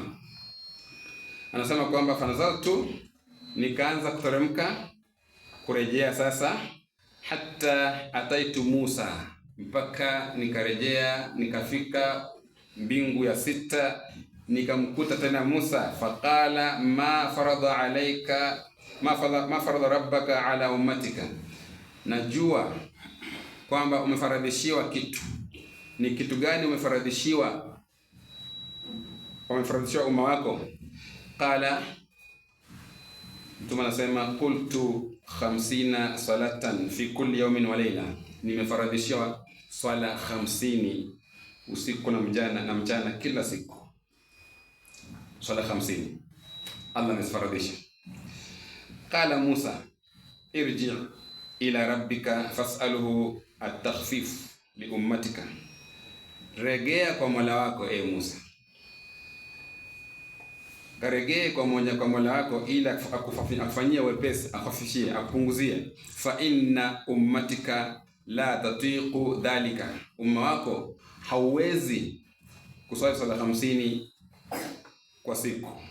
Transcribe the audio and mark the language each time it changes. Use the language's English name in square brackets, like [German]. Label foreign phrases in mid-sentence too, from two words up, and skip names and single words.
[Swahili] Anasema kwamba fanazaltu, nikaanza kuteremka kurejea sasa, [Arabic] حتى أتيت موسى, [Swahili] mpaka nikarejea nikafika mbingu ya 6, nikamkuta tena Musa. [Arabic] فقال ما فرض عليك ما فرض ربك على أمتك, [Swahili] najua kwamba umefaradhishiwa kitu. Ni kitu gani umefaradhishiwa umma wako? Qala, mtume anasema [Arabic] قلت 50 صلاة في كل يوم وليلة, [Swahili] nimefaradhishiwa swala 50 usiku na mchana kila siku. Swala 50 Allah amefaradhisha. [Arabic] قال موسى، ارجع إلى ربك فاسأله التخفيف لأمتك, [Swahili] regea kwa Mola wako Musa, karegee kwa Mola wako ila akufanyia wepesi, akufishie, akupunguzie. [Arabic] فإن أمتك لا تطيق ذلك, [Swahili] umma wako hauwezi kuswali swala 50 kwa siku.